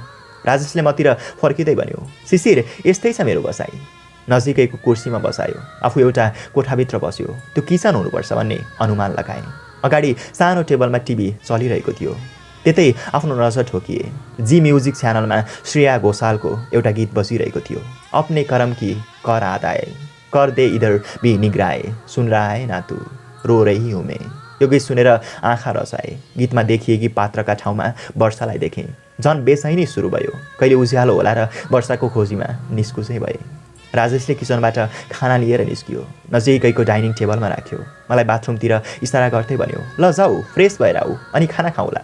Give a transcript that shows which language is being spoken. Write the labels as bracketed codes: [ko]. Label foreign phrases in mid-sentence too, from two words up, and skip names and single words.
[ne] राजेशले मतिर फर्किँदै भन्यो, शिशिर यस्तै छ मेरो बसाइ। नजिकैको कुर्सीमा बसायो। आफू एउटा कोठाभित्र बस्यो। त्यो किचन हुनुपर्छ भन्ने अनुमान लगाएँ। अगाडि सानो टेबलमा टिभी चलिरहेको थियो। त्यतै आफ्नो नजर ठोकिए। जी म्युजिक च्यानलमा श्रेया घोषालको एउटा गीत बजिरहेको थियो, [hi] अपने करम की कर आदाए, कर दे इधर भी निगराए, सुन रहा है ना तू, रो रही हूँ मैं। [ne] यो गीत सुनेर आँखा रसाए। गीतमा देखिएकी पात्रका ठाउँमा वर्षालाई देखेँ। झन् बेचैनी सुरु भयो। कहिले उज्यालो होला र वर्षाको खोजीमा निस्कुसै भए। राजेशले किचनबाट खाना लिएर निस्कियो। नजिकैको डाइनिङ टेबलमा राख्यो। मलाई बाथरुमतिर इसारा गर्दै भन्यो, ल जाऊ फ्रेस भएर आऊ अनि खाना खाउँला।